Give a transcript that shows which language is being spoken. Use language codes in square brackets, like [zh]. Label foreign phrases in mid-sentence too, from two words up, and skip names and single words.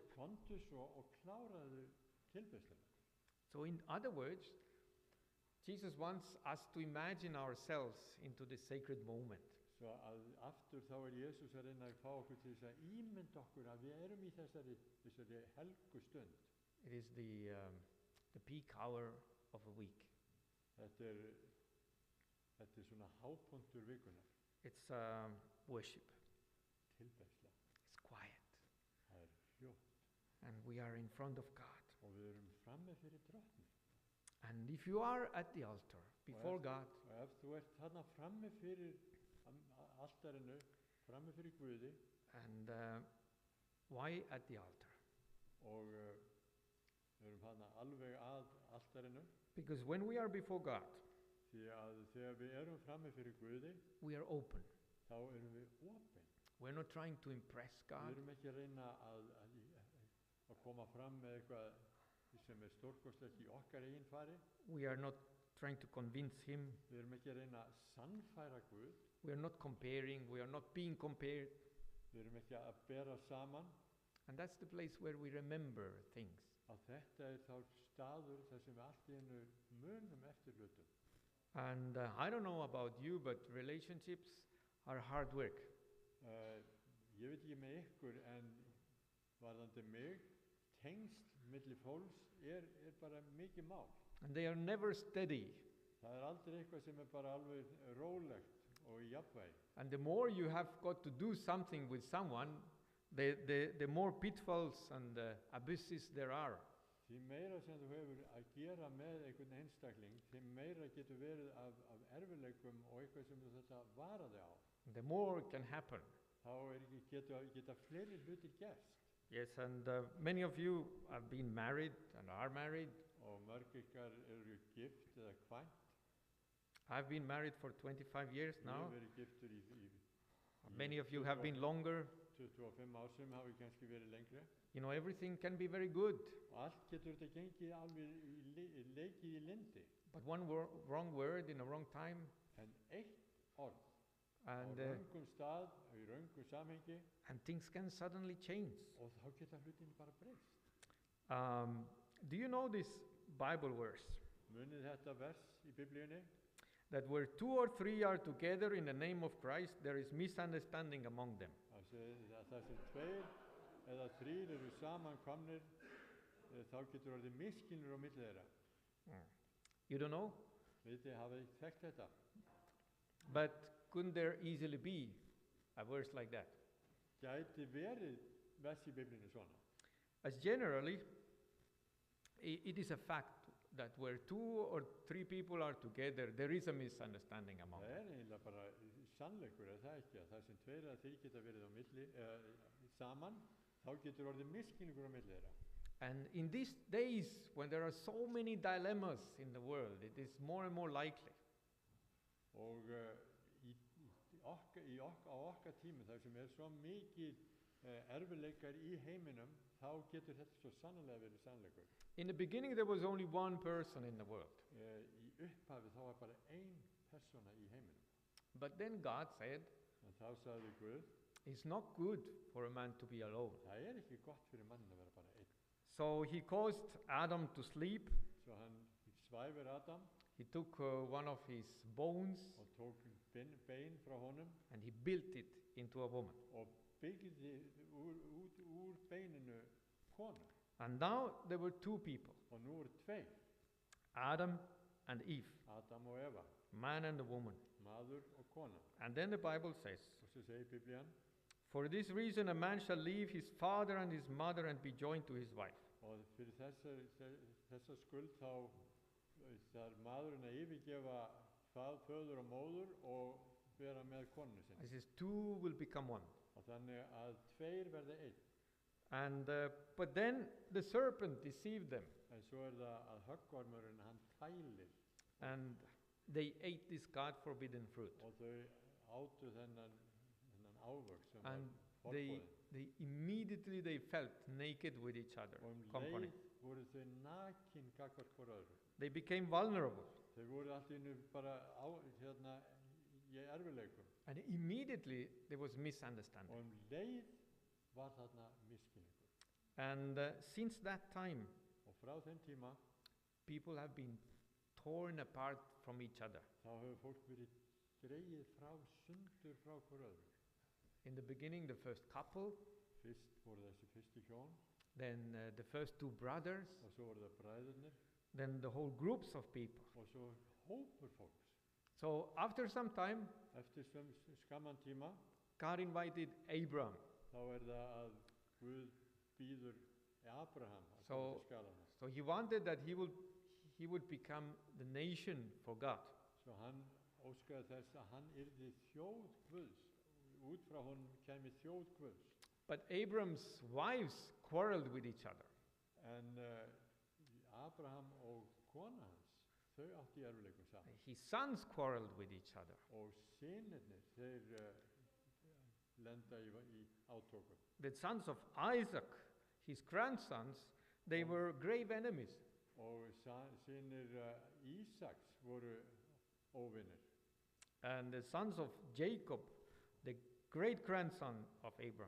[is] komdu svo og kláraðu tilbeiðsluna. [en] So in other words, Jesus wants us to imagine ourselves into this sacred moment. [is] Svo að aftur þá Jesús að reyna að fá okkur til þess að ímynda okkur að við erum í þessari helgu stund. [en] It is the peak hour of a week. [is] Þetta er svona hápunktur vikunar, [en] It's worship. [is] tilbeiðsla. [en] It's quiet. [is] Það er hljótt [en] And we are in front of God. [is] og við erum frammi fyrir drottni. [en] And if you are at the altar before God, [is] Og ef þú ert þarna frammi fyrir altarinu, frammi fyrir Guði [en] and why at the altar? [is] og við erum þarna alveg að altarinu, [en] Because when we are before God, [is] því að þegar við erum frammi fyrir Guði, [en] we are open. [is] þá erum við opin. [en] We're not trying to impress [is] Við [en] God. [is] erum ekki að reyna að koma fram með eitthvað sem er stórkostlegt í okkar eigin fari. [en] We are not trying to convince Him. [is] Við erum ekki að reyna að sannfæra Guð. [en] We are not comparing. We are not being compared. [is] Við erum ekki að bera saman. [en] And that's the place where we remember things. [is] Að þetta er þá staður þar sem við allt í einu munum eftir hlutum. [en] And I don't know about you, but relationships are hard work. [is] Ég veit ekki með ykkur, en varðandi mig, tengsl milli fólks er bara mikið mál. [en] And they are never steady. [is] Það er aldrei eitthvað sem er bara alveg rólegt og í jafnvægi. [en] And the more you have got to do something with someone, the more pitfalls and abysses there are. [is] Því meira sem þú hefur að gera með einhvern einstakling, því meira getur verið af erfiðleikum og eitthvað sem þú þetta varaði á. [en] The more can happen. [is] Þá geta fleiri hlutir gerst. [en] Yes, and many of you have been married and are married. [is] Og mörg ykkar eru gift eða kvænt. [en] I've been married for 25 years [is] Ég [en] now. [is] hef verið giftur í [en] Many of you have been longer. [is] 25 ár sem hafi kannski verið lengri. [en] You know, everything can be very good, [is] Og allt getur þetta gengið alveg leikið í lindi. [en] but one wrong word in a wrong time, [is] En eitt orð á [en] and [is] röngum stað, í röngu samhengi, [en] and things can suddenly change. [is] og þá geta hlutin bara breyst. [en] Do you know this Bible verse? [is] Munið þetta vers í Biblíunni? [en] That where 2 or 3 are together in the name of Christ, there is misunderstanding among them. [is] Það sem 2 eða 3 eru saman komnir, þá getur orðið misskilnur á milli þeirra. [en] You don't know? [is] Vitið, hafið þið þekkt þetta? [en] But couldn't there easily be a verse like that? [is] Gæti verið vers í Biblíunni svona. [en] As generally, it is a fact that where 2 or 3 people are together, there is a misunderstanding among [is] Það [en] them. [is] eiginlega bara sannleikur, er það ekki? Að það sem 2 eða 3 geta verið á milli, saman, þá getur orðið misskilningur á milli þeirra. [en] And in these days, when there are so many dilemmas in the world, it is more and more likely. [is] Og á okkar tími, þar sem er svo mikið erfiðleikar í heiminum, þá getur þetta svo sannlega verið sannleikur. [en] In the beginning, there was only one person in the world. [is] Í upphafi þá var bara ein persóna í heiminum. [en] But then God said, [is] En þá sagði Guð, [en] it's not good for a man to be alone. [is] það er ekki gott fyrir mannin að vera bara einn. [en] So he caused Adam to sleep. [is] Svo hann svæfir Adam [en] He took one of his bones [is] og tók bein frá honum [en] and he built it into a woman. [is] og byggði úr beininu konu. [en] And now there were 2 people. [is] Og nú eru 2. [en] Adam and Eve, [is] Adam og Eva, [en] man and a woman. [is] maður og kona. [en] And then the Bible says, [is] Og svo segir Biblían, [en] for this reason a man shall leave his father and his mother and be joined to his wife. [is] og fyrir þessa skuld þá þarf maðurinn að yfirgefa föður og móður og vera með konunni sinni. [en] It says two will become one. [is] Og þannig að tveir verði einn. [en] And but then the serpent deceived them, [is] En svo það að höggormurinn hann tælir [en] and they ate this God forbidden fruit. [is] og þau átu þennan ávöxt sem [en] And [is] var [en] they [is] forboðinn. [en] immediately they felt naked with each other. [is] Og [en] Company. [is] leið voru þau nakin gagnvart hvor öðru. [en] They became vulnerable, [is] Þau voru allt í einu bara í erfiðleikum. [en] and immediately there was misunderstanding. [is] Og leið var þarna misskilningur. [en] And since that time, [is] Og frá þeim tíma [en] people have been torn apart from each other. [is] þá hefur fólk verið dregið sundur frá hvor öðru. [en] In the beginning, the first couple, [is] Fyrst voru þessi fyrstu hjón [en] then the first two brothers, [is] og svo voru það bræðurnir [en] then the whole groups of people. [is] og svo hópur fólks. [en] So after some time, [is] Eftir skamman tíma [en] God invited Abram. [is] þá það að Guð býður Abraham að [en] So- [is] koma til skalana. [en] So he wanted that he would become the nation for God. [is] Svo hann óskaði þess að hann yrði þjóð Guðs. Út frá honum kæmi þjóð Guðs. [en] But Abram's wives quarreled with each other. [is] En Abraham og kona hans, þau áttu í erfiðleikum saman. [en] His sons quarreled with each other. [is] Og synirnir, þeir lenda í átökum. [en] The sons of Isaac, his grandsons, they were grave enemies. [is] Og synir Ísaks voru óvinnir. [en] And the sons of Jacob, the great grandson of Abram.